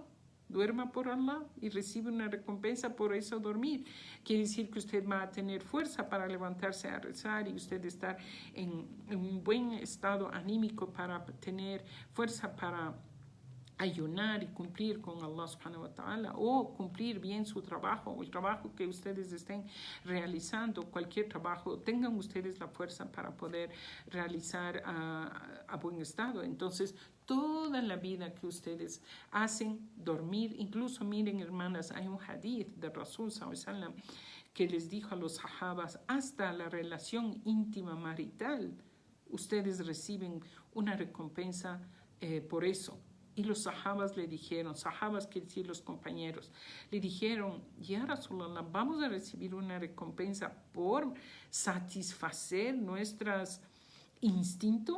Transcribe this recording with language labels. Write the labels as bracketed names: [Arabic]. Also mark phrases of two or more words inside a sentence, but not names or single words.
[Spanish] Duerma por Allah y recibe una recompensa por eso dormir. Quiere decir que usted va a tener fuerza para levantarse a rezar y usted estar en un buen estado anímico para tener fuerza para ayunar y cumplir con [Arabic] الله سبحانه وتعالى, [Spanish] o cumplir bien su trabajo, o el trabajo que ustedes estén realizando, cualquier trabajo, tengan ustedes la fuerza para poder realizar a buen estado. Entonces, toda la vida que ustedes hacen, dormir, incluso miren hermanas, hay un hadith de [Arabic] رسول صلى الله عليه وسلم [Spanish] que les dijo a los sahabas, hasta la relación íntima marital, ustedes reciben una recompensa por eso. Y los sahabas le dijeron, sahabas quiere decir los compañeros, le dijeron, [Arabic] يا رسول الله, [Spanish] vamos a recibir una recompensa por satisfacer nuestros instintos.